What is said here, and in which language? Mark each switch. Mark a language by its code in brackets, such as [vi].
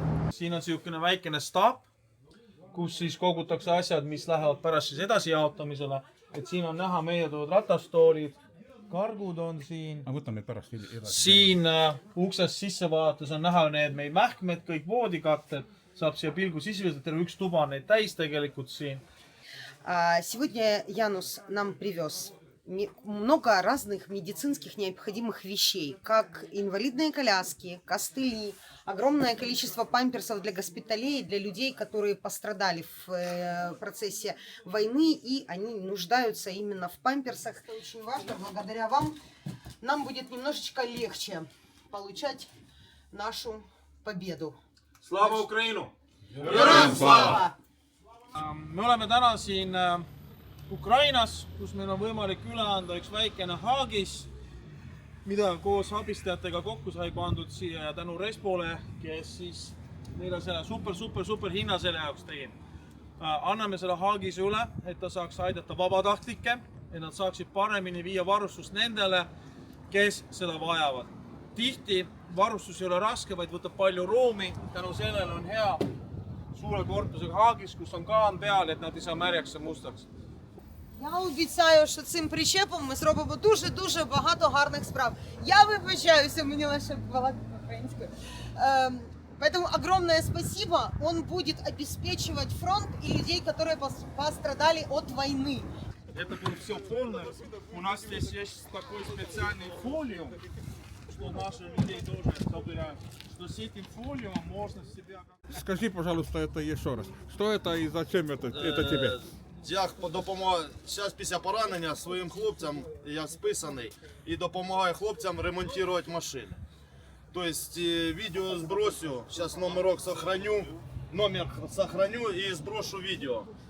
[et] Siin on selline väikene staap, kus siis kogutakse asjad, mis lähevad pärast siis edasi jaotamisele. Et siin on näha meie tood ratastoolid, kargud on siin. Võtame pärast edasi. Siin uksest sisse vaadates on näha need meie mähkmed, kõik voodikatted. Saab siia pilgu sisvõtta, terve üks tuba on neid täis tegelikult siin. [ru] Сегодня Янус нам привез много разных медицинских необходимых вещей, как инвалидные коляски, костыли, огромное количество памперсов для госпиталей, для людей, которые пострадали в процессе войны, и они нуждаются именно в памперсах. Это очень важно. Благодаря вам нам будет немножечко легче получать нашу победу. [uk] Slava Ukrainu! Героям слава! [et] Me oleme täna siin Ukrainas, kus meil on võimalik üle anda üks väikene haagis. mida koos abistajatega kokku sai pandud siia tänu Respole, kes siis neile selle super hinna selle jaoks tegi. Anname selle haagise üle, et ta saaks aidata vabatahtlikke, et nad saaksid paremini viia varustust nendele, kes seda vajavad. Tihti varustus ei ole raske, vaid võtab palju ruumi. Tänu sellele on hea suure korpusega haagis, kus on kaan peal, et nad ei saa märjaks ja mustaks. [uk] Я обіцяю, що цим причепом ми зробимо дуже-дуже багато гарних справ. Я вибачаюся, мені лише балакати українською. [ru] Поэтому огромное спасибо. Он будет обеспечивать фронт и людей, которые пострадали от войны. Это будет все полное. У нас здесь есть такой специальный фолиум, что наши людей тоже собирают. Что с этим фолиумом можно себя... Скажи, пожалуйста, это еще раз. Что это и зачем это тебе? [uk] Я допомагаю зараз після поранення своїм хлопцям, я списаний, і допомагаю хлопцям ремонтувати машини. Тобто відео збросю, зараз номер сохраню і зброшу відео.